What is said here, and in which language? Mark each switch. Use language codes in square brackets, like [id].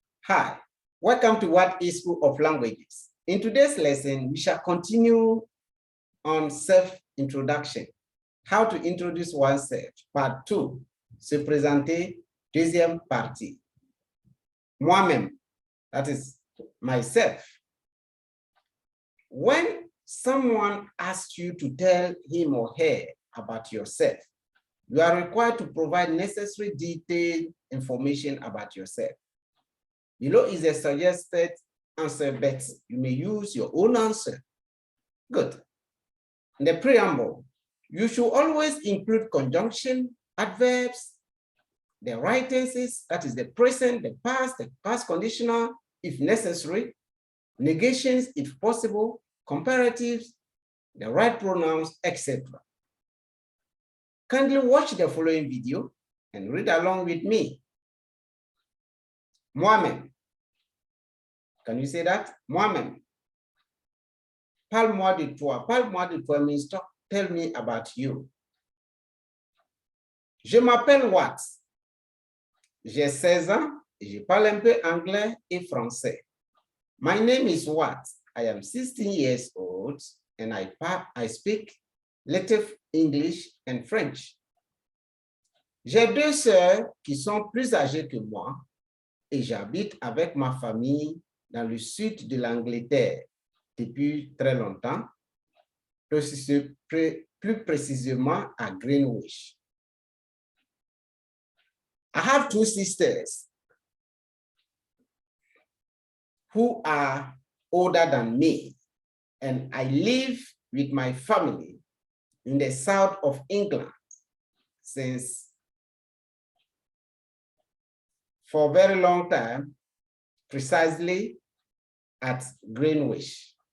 [en] Hi, welcome to What is School of Languages. In today's lesson, we shall continue on self-introduction. How to introduce oneself, part 2. [fr] Se présenter, deuxième partie. [en] Moi-même, that is myself. When someone asks you to tell him or her about yourself, you are required to provide necessary detailed information about yourself. Below is a suggested answer, but you may use your own answer. Good. In the preamble, you should always include conjunction, adverbs, the right tenses, that is the present, the past conditional, if necessary, negations, if possible, comparatives, the right pronouns, etc. Kindly watch the following video and read along with me. [fr] Moi-même. [en] Can you say that? [fr] Moi-même. Parle-moi de toi. Parle-moi de toi [en] means tell me about you. [fr] Je m'appelle Watt. J'ai 16 ans et je parle un peu anglais et français. [en] My name is Watt. I am 16 years old and I speak little English and French. [fr] J'ai 2 sœurs qui sont plus âgées que moi et j'habite avec ma famille dans le sud de l'Angleterre depuis très longtemps, plus précisément à Greenwich. [en] I have 2 sisters who are older than me, and I live with my family in the south of England for a very long time, precisely at Greenwich.